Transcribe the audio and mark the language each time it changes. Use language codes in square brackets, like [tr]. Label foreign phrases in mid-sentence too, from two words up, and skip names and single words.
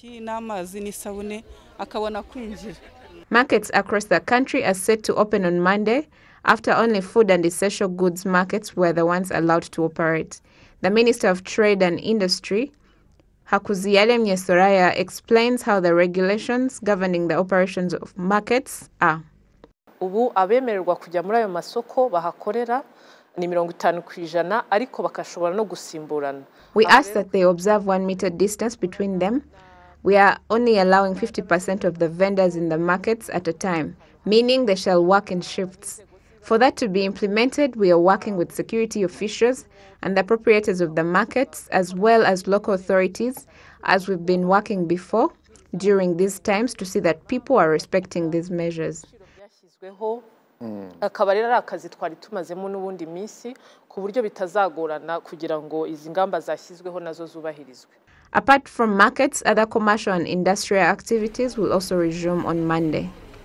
[en] Markets across the are set to open on Monday, after only food and essential goods markets were the ones allowed to operate. The Minister of Trade and Industry, Hakuziyaremye Soraya, explains how the regulations governing the operations of markets are. [rw] Ubu abemererwa kujya muri ayo masoko bahakorera ni 50% ariko bakashobora no gusimburana. [en] We ask that they observe 1 meter distance between them. We are only allowing 50% of the vendors in the markets at a time, meaning they shall work in shifts. For that to be implemented, we are working with security officials and the proprietors of the markets, as well as local authorities, as we've been working before during these times to see that people are respecting these measures. [rw] Akaba rero akazi twari tumazemo n'ubundi minsi ku buryo bitazagorana kugira ngo izi ngamba zashyizweho nazo zubahirizwe. [en] Apart from markets, other commercial and industrial activities will also resume on Monday.